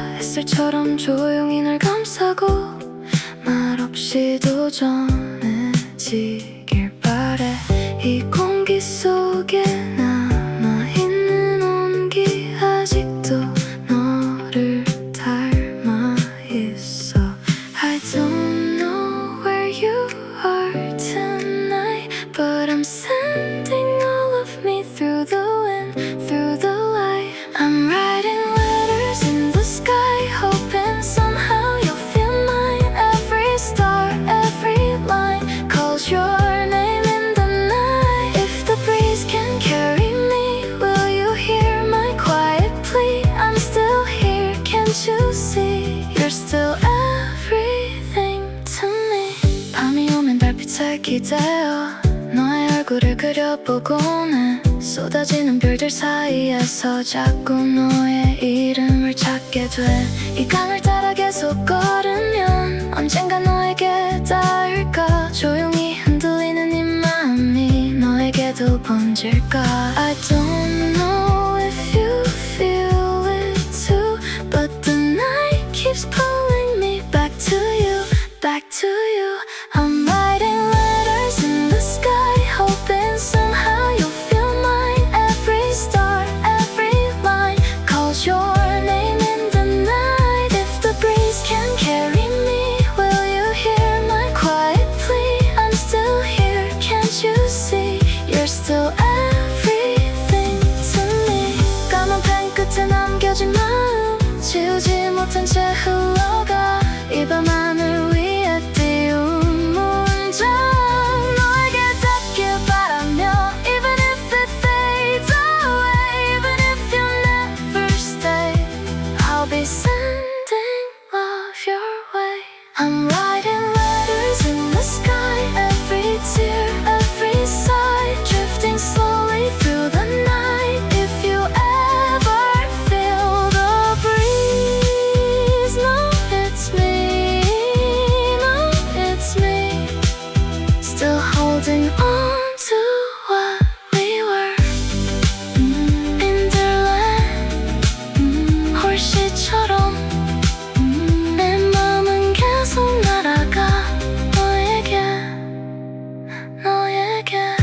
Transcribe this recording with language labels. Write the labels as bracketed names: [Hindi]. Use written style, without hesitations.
[Korean] 햇살처럼 조용히 널 감싸고 말없이도 전해지길 바래. 이 공기 속에 남아있는 온기, 아직도 너를 닮아 있어. [English] I don't know where you are tonight, but I'm sending all of me through the wind, through the light. I'm writing letters in the sky, hoping somehow you'll feel mine. Every star, every line calls your name in the night. If the breeze can carry me, will you hear my quiet plea? I'm still here, can't you see? You're still everything to me. [Korean] 밤이 오면 달빛에 기대어 너의 얼굴을 그려보곤 해. 쏟아지는 별들 사이에서 자꾸 너의 이름을 찾게 돼. 이 강을 따라 계속 걸으면 언젠가 너에게 닿을까? 조용히 흔들리는 이 마음이 너에게도 번질까? [English] I don't know if you feel it too, but the night keeps pulling me back to you, back to you. I'm writing letters in the sky, hoping somehow you'll feel mine. Every star, every line calls your name in the night. If the breeze can carry me, will you hear my quiet plea? I'm still here, can't you see? You're still everything to me. [Korean] 까만 펜 끝에 남겨진 마음, 지우지 못한 채 흘러가. 이 밤 하늘 위에 띄운 문장, 너에게 닿길 바라며. [English] Even if it fades away, even if you never stay, I'll be sending love your way. I'm writing letters in the sky, every tear, every sigh, drifting slowly through the night. If you ever feel the breeze, know it's me, know it's me, still holding on to what we were. [Korean] Interland, 홀씨처럼 내 마음은 계속 날아가. 너에게, 너에게.